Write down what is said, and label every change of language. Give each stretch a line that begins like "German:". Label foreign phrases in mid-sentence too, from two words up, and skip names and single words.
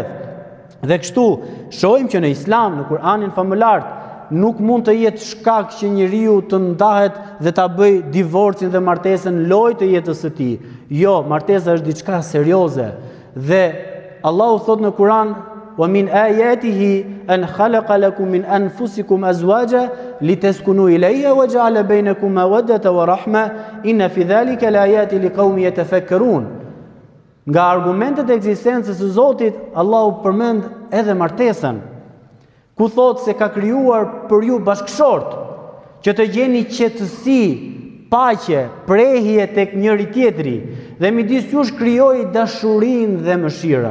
Albanian: Dhe kështu shohim që në Islam, në Kur'anin famëlar, nuk mund të jetë shkak që njeriu të ndahet dhe ta bëj divorcin dhe martesën lojë të jetës së tij. Jo, martesa është diçka serioze. Dhe Allahu thot në Kur'an,
Arabic: ومن آياته أن خلق لكم من أنفسكم أزواجا لتسكنوا إليها وجعل بينكم مودة ورحمة إن في ذلك لآيات لقوم يتفكرون.
Albanian: Nga argumentet e ekzistencës së Zotit, Allahu përmend edhe martesën, ku thot se ka krijuar për ju bashkëshort, që të gjeni qetësi, paqe, prehje tek njëri tjetri, dhe midis jush krijoi dashurinë dhe mëshirën.